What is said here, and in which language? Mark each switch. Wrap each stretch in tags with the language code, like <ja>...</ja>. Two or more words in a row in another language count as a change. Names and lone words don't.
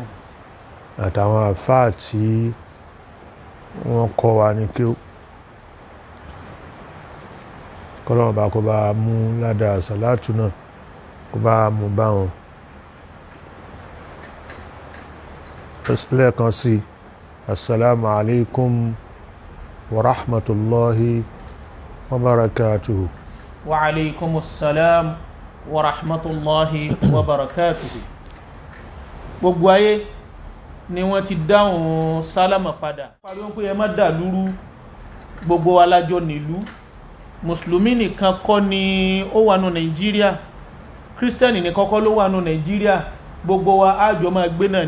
<yo>àtàwọn àfáà tí wọ́n kọ́ wa ní kí kọ́lọ́wọ́n bá kó bá mú ládàá sàlátù náà kó bá mú bá wọn. lẹ́ẹ̀kan sí</yo> <ar>السلام عليكم ورحمة الله وبركاته. وعليكم السلام ورحمة الله وبركاته.</ar> <yo>Gbogbo ayé ni wọ́n ti dáhùn sálámà padà pariwo pé ẹ má dà lúrú, gbogbo alájọ nílùú, mùsùlùmí nìkan kọ́ ni ó wà nù Nàìjíríà, kírísítẹ́nì nìkan kọ́ ló wà nù Nàìjíríà, gbogbo wa àjọ máa gbé náà ni.</yo>